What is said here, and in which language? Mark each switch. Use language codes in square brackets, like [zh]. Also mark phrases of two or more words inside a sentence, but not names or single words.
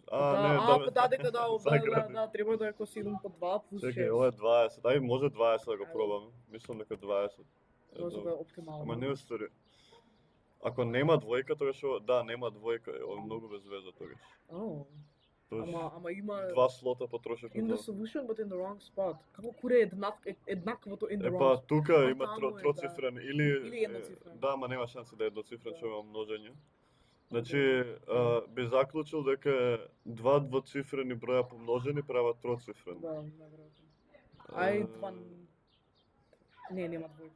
[mk] Да, дека да, треба да е ко 7 по 2 плюс 6. Чекај, ова е 20. Ај може 20 да го пробаме. Мислам дека 20. Може да е оптимално. Ама не устари. Ако нема двојка, тогаш нема двојка, ова е многу без веза тогаш. Ама има 2 слота потрошивме. [en] In the solution but in the wrong spot. [mk] Како куре еднаквото [en] in the wrong spot. [mk] Тука има таму троцифрен или едноцифрен. Да, ама нема шанси да е едноцифрен, што има множење. Значи, би заклучил дека два двоцифрени броја помножени прават троцифрен. Да, наверојатно. Ај, два... Не, нема двојка.